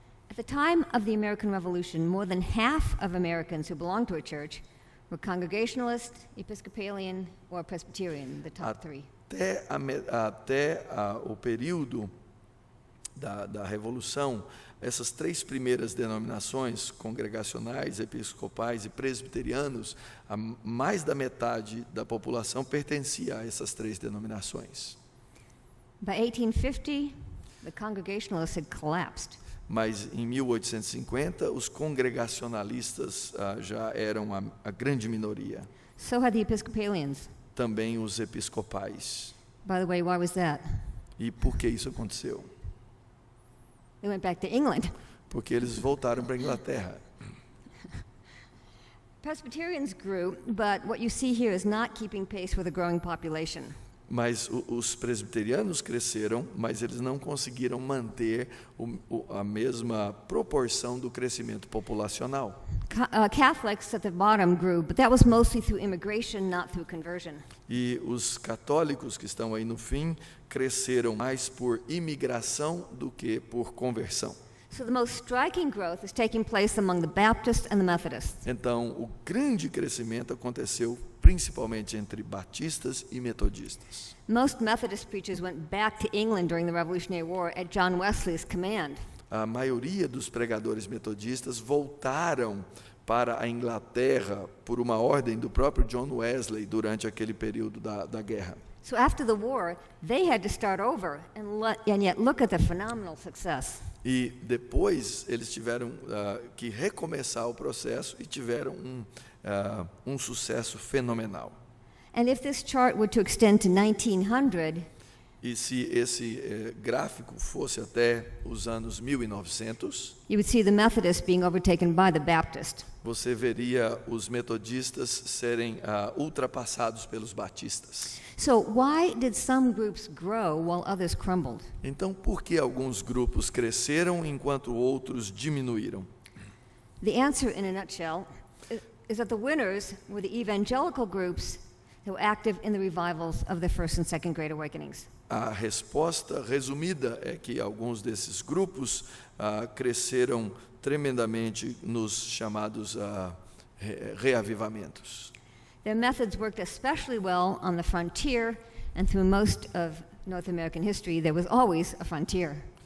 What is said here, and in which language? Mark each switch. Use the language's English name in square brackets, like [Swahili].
[English] At the time of the American Revolution, more than half of Americans who belonged to a church were Congregationalist, Episcopalian, or Presbyterian, the top three. [Portuguese] Até o período da Revolução, essas três primeiras denominações, congregacionais, episcopais e presbiterianos, mais da metade da população pertencia a essas três denominações. [English] By 1850, the Congregationalists had collapsed. [Portuguese] Mas em 1850, os congregacionalistas já eram a grande minoria. [English] So had the Episcopalians. [Portuguese] Também os episcopais. [English] By the way, why was that? [Portuguese] E por que isso aconteceu? [English] They went back to England. [Portuguese] Porque eles voltaram para a Inglaterra. [English] Presbyterians grew, but what you see here is not keeping pace with a growing population. [Portuguese] Mas os presbiterianos cresceram, mas eles não conseguiram manter a mesma proporção do crescimento populacional. [English] Catholics at the bottom grew, but that was mostly through immigration, not through conversion. [Portuguese] E os católicos que estão aí no fim cresceram mais por imigração do que por conversão. [English] So the most striking growth is taking place among the Baptists and the Methodists. [Portuguese] Então, o grande crescimento aconteceu principalmente entre batistas e metodistas. [English] Most Methodist preachers went back to England during the Revolutionary War at John Wesley's command. [Portuguese] A maioria dos pregadores metodistas voltaram para a Inglaterra por uma ordem do próprio John Wesley durante aquele período da guerra. [English] So after the war, they had to start over, and yet look at the phenomenal success. [Portuguese] E depois eles tiveram que recomeçar o processo e tiveram um sucesso fenomenal. [English] And if this chart were to extend to 1900, [Portuguese] e se esse gráfico fosse até os anos 1900, [English] you would see the Methodists being overtaken by the Baptists. [Portuguese] Você veria os metodistas serem ultrapassados pelos batistas. [English] So why did some groups grow while others crumbled? [Portuguese] Então, por que alguns grupos cresceram enquanto outros diminuíram? [English] The answer, in a nutshell, is that the winners were the evangelical groups who were active in the revivals of the First and Second Great Awakenings. [Portuguese] A resposta resumida é que alguns desses grupos cresceram tremendamente nos chamados reavivamentos. [English] Their methods worked especially well on the frontier, and through most of North American history, there was always a frontier.